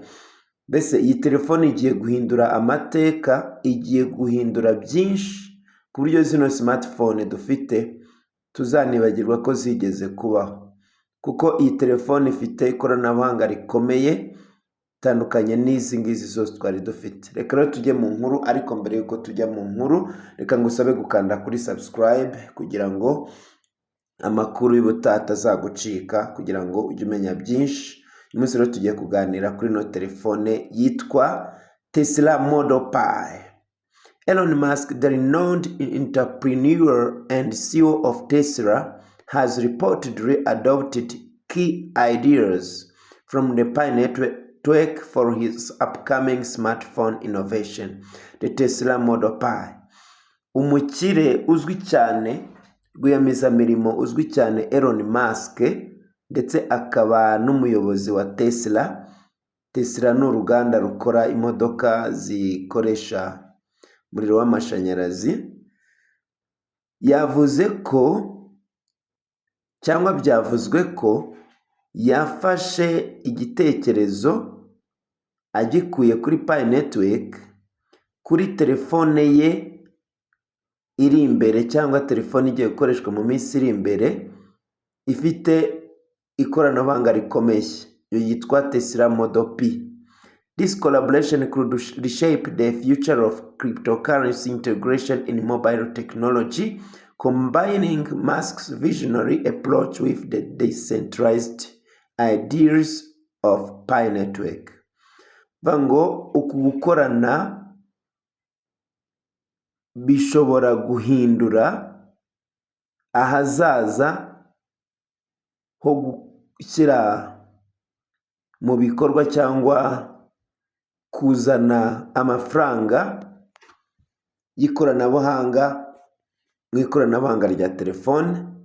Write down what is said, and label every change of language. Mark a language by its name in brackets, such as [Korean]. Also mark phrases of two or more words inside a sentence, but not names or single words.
[Kinyarwanda] Mbese iyi telefone igiye guhindura amateka, igiye guhindura byinshi ku buryo zino smartphone dufite tuzanibagirwa ko zigeze kubaho, kuko iyi telefone ifite ikoranabuhanga rikomeye tandukanye n'izi ngizi zose twari dufite. Reka rero tujye mu nkuru, ariko mbere yuko tujya mu nkuru reka ngusabe gukanda kuri subscribe kugira ngo amakuru y'ubutaha atazagucika, kugira ngo ujye umenya byinshi. Uyu munsi rero tugiye kuganira kuri no telefone yitwa Tesla Model Pi. [English] Elon Musk, the renowned entrepreneur and CEO of Tesla, has reportedly adopted key ideas from the Pi Network for his upcoming smartphone innovation, the Tesla Model Pi. [Kinyarwanda] Umukire uzwi cyane, rwiyemezamirimo uzwi cyane Elon Musk, ndetse akaba n'umuyobozi wa Tesla. Tesla ni uruganda rukora imodoka zikoresha umuriro w'amashanyarazi. Yavuze ko cyangwa byavuzwe ko yafashe igitekerezo agikuye kuri Pi Network kuri telefone ye iri imbere, cyangwa telefone igiye gukoreshwa mu minsi iri imbere ifite ikoranabuhanga rikomeye, yitwa Tesla Model Pi. [English] This collaboration could reshape the future of cryptocurrency integration in mobile technology, combining Musk's visionary approach with the decentralized ideas of Pi Network. [Kinyarwanda] Bango uku gukorana bishobora guhindura ahazaza ho gushyira mu bikorwa cyangwa kuzana amafaranga y'ikoranabuhanga mu ikoranabuhanga rya telefone,